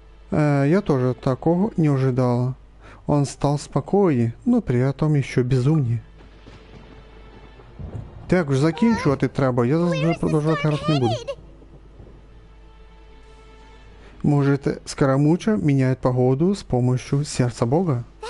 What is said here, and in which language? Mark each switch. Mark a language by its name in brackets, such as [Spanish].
[Russian] Я тоже такого не ожидала. Он стал спокойнее, но при этом еще безумнее. [Ukrainian] Так, вже закінчувати треба, я зараз продовжувати грати не буду. [Russian] Может, Скоромуча меняет погоду с помощью сердца Бога?